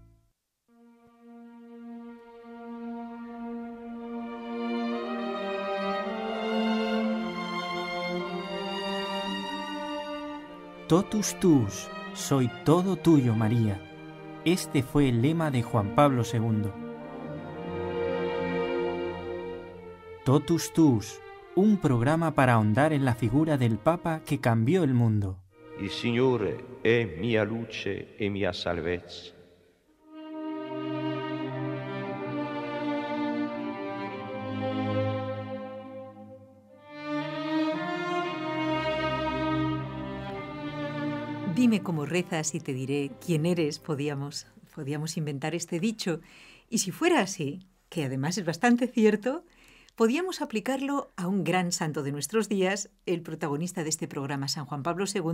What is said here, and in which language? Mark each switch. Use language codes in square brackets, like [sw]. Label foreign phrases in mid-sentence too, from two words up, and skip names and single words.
[la] Totus tuus, [es] soy todo tuyo, María. Este fue el lema de Juan Pablo II. [la] Totus tuus, [es] un programa para ahondar en la figura del Papa que cambió el mundo. [it] Il Signore è mia luce e mia salvezza. [es] Dime cómo rezas y te diré quién eres. Podíamos inventar este dicho. Y si fuera así, que además es bastante cierto, podíamos aplicarlo a un gran santo de nuestros días, el protagonista de este programa, San Juan Pablo II.